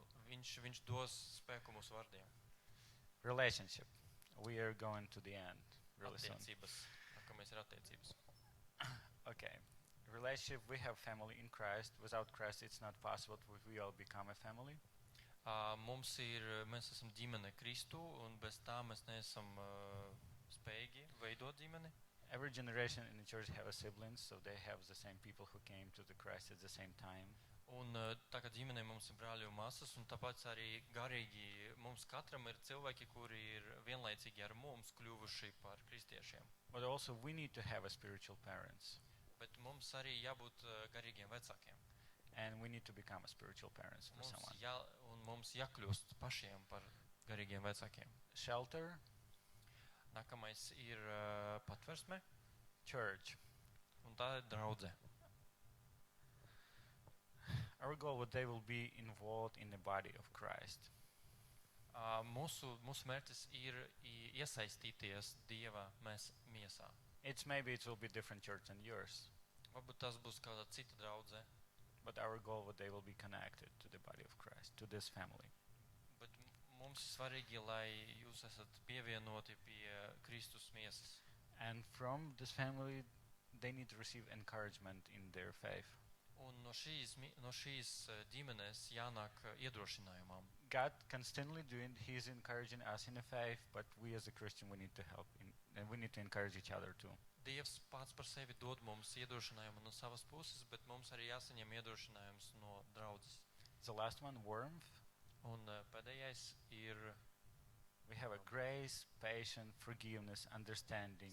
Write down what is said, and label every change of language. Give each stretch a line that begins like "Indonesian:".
Latvian: viņš dos spēku mūsu vārdiem.
English: Relationship. We are going to the end really soon.
Latvian: Attiecības. Nākamais ir attiecības.
English: Okay. Relationship, we have family in Christ. Without Christ, it's not possible we all become a family.
Latvian: Mēs esam ģimene Kristu, un bez tā mēs neesam spējīgi veidot ģimeni.
English: Every generation in the church have a siblings, so they have the same people who came to the Christ at the same time.
Latvian: Un tā kā ģimenē mums ir brāļi un māsas, un tāpēc arī garīgi mums katram ir cilvēki, kuri ir vienlaicīgi ar mums kļuvuši par kristiešiem.
English: But also we need to have a spiritual parents,
Latvian: Bet mums arī jābūt garīgiem vecākiem.
English: and we need to become a spiritual parents for someone.
Latvian: Mums jākļūst pašiem par garīgiem vecākiem.
English: Shelter,
Latvian: Nākamais ir patversme,
English: church.
Latvian: un tā ir draudze.
English: Our goal would they will be involved in the body of Christ.
Latvian: Mūsu mērķis ir iesaistīties Dieva miesā.
English: Maybe it will be different church than yours,
Latvian: Varbūt tas būs kāda cita draudze,
English: but our goal would they will be connected to the body of Christ, to this family.
Latvian: bet mums ir svarīgi, lai jūs esat pievienoti pie Kristus miesas.
English: And from this family, they need to receive encouragement in their faith.
Latvian: Un no šīs ģimenes jānāk iedrošinājumam.
English: God constantly doing, He is encouraging us in the faith, but we as a Christian, we need to help, and we need to encourage each other too.
Latvian: Dievs pats par sevi dod mums iedošinājumu no savas puses, bet mums arī jāsaņem iedošinājums no draudzes.
English: The last one, warmth.
Latvian: Un pēdējais ir
English: We have a grace, patience, forgiveness, understanding.